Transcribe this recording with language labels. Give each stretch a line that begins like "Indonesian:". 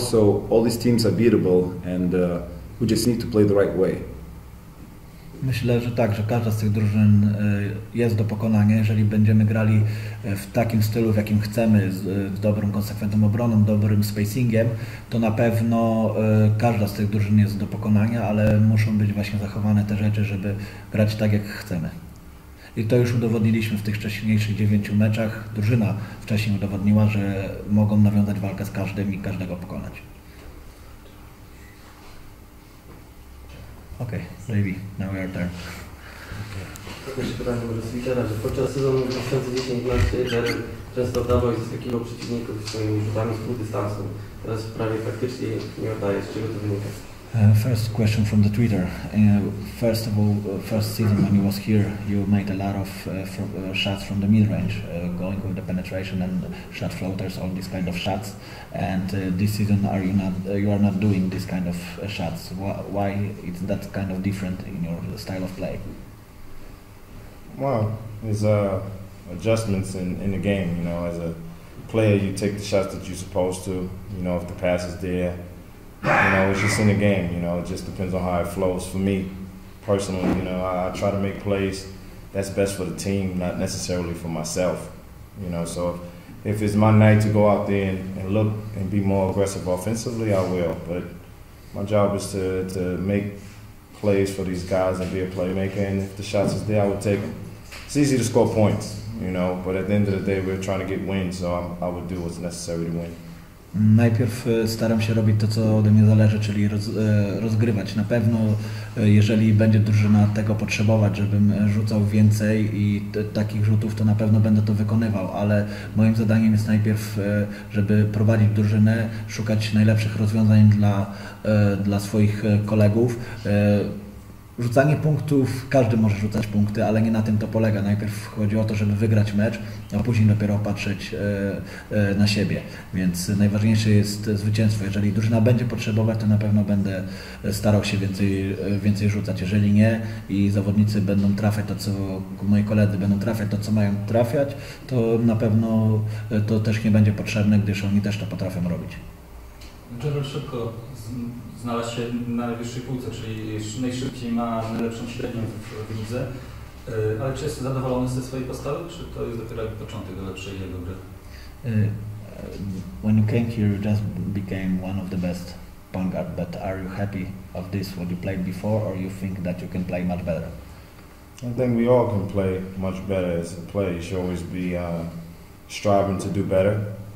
English: So all these teams are beatable, and we just need to play the right way.
Polish: Myślę, że tak, że każda z tych drużyn jest do pokonania. Jeżeli będziemy grali w takim stylu, w jakim chcemy, z dobrą, konsekwentną obroną, dobrym spacingiem, to na pewno każda z tych drużyn jest do pokonania, ale muszą być właśnie zachowane te rzeczy, żeby grać tak, jak chcemy. I to już udowodniliśmy w tych wcześniejszych 9 meczach. Drużyna wcześniej udowodniła, że mogą nawiązać walkę z każdym i każdego pokonać.
English: Okay, maybe now we are there.
Polish: Jeszcze pytanie może z Twittera, że podczas sezonu 2010-2011 często oddawał i zaskakiwał przeciwników swoimi rzutami z pół dystansu. Teraz prawie praktycznie nie oddaje. Z czego to wynika?
English: First question from the Twitter. First of all, first season when you was here, you made a lot of shots from the mid-range, going with the penetration and shot floaters, all these kind of shots. And this season, you are not doing this kind of shots. Why it's that kind of different in your style of play? Well, it's adjustments in the game. You know, as a player, you take the shots that you're supposed to. You know, if the pass is there. You know, it's just in the game, you know, it just depends on how it flows. For me, personally, you know, I try to make plays that's best for the team, not necessarily for myself, you know. So if it's my night to go out there and look and be more aggressive offensively, I will. But my job is to make plays for these guys and be a playmaker, and if the shots is there, I would take them. It's easy to score points, you know, but at the end of the day, we're trying to get wins, so I would do what's necessary to win.
Polish: Najpierw staram się robić to, co ode mnie zależy, czyli rozgrywać. Na pewno, jeżeli będzie drużyna tego potrzebować, żebym rzucał więcej i takich rzutów, to na pewno będę to wykonywał, ale moim zadaniem jest najpierw, żeby prowadzić drużynę, szukać najlepszych rozwiązań dla swoich kolegów. rzucanie punktów, każdy może rzucać punkty, ale nie na tym to polega. Najpierw chodzi o to, żeby wygrać mecz, a później dopiero patrzeć na siebie. Więc najważniejsze jest zwycięstwo. Jeżeli drużyna będzie potrzebować, to na pewno będę starał się więcej rzucać. Jeżeli nie i zawodnicy będą trafiać to, co moi koledzy będą trafiać to, co mają trafiać, to na pewno to też nie będzie potrzebne, gdyż oni też to potrafią robić. Gerald szybko znalazł się na najwyższej półce, czyli najszybciej ma najlepszą średnią w lidze. Ale czy jest zadowolony ze swojej postawy, czy to jest dopiero początek do lepszej jego gry?
English: When you came here, you just became one of the best point guard, but are you happy of this, what you played before, or you think that you can play much better? I think we all can play much better as a player. You should always be striving to do better.